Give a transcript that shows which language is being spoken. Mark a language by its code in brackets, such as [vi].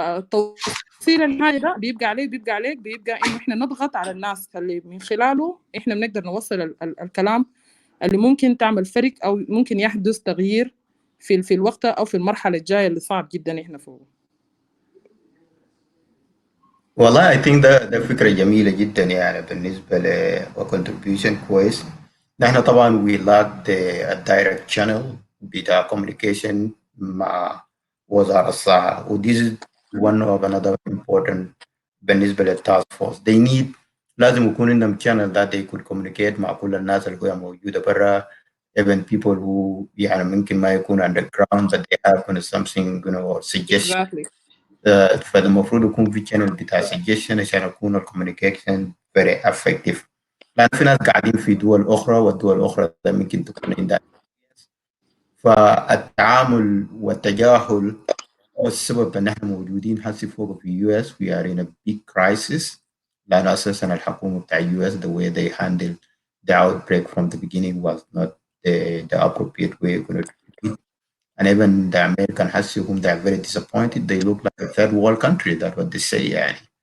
[ar] توصيل الحاجة ده بيبقى إنه احنا نضغط على الناس اللي من خلاله احنا بنقدر نوصل الكلام اللي ممكن تعمل فرق أو ممكن يحدث تغيير في الوقت أو في المرحلة الجاية اللي صعب جدا إحنا فيه. والله [en] I think [ar] ده فكرة جميلة جدا يعني بالنسبة ل contribution كويس. نحن طبعا [en] we lack the direct channel [ar] بتاع [en] communication [ar] مع وزارة الصحة، [en] و this is one of another important [ar] بالنسبة للتاسك فورس. [en] they need [ar] لازم يكون عندهم [en] channel that they could communicate [ar] مع كل الناس اللي هي موجودة برا، [en] even people who [ar] يعني ممكن ما يكون [en] underground but they have something suggestion. Exactly. [ar] فالمفروض يكون في channel بتاع suggestion عشان يكون الكوميونيكيشن [en] very effective. [ar] لأن في ناس قاعدين في دول أخرى والدول الأخرى ده ممكن تكون عندها، فالتعامل والتجاهل هو السبب ان احنا موجودين هسه فوق في US. [en] we are in a big crisis [ar] لأن أساسا الحكومة بتاع [en] US the way they handled the outbreak from the beginning was not the appropriate way to treat it. And even the American [ar] هسه هم [en] they are very disappointed. They look like a third world country. That's what they say يعني.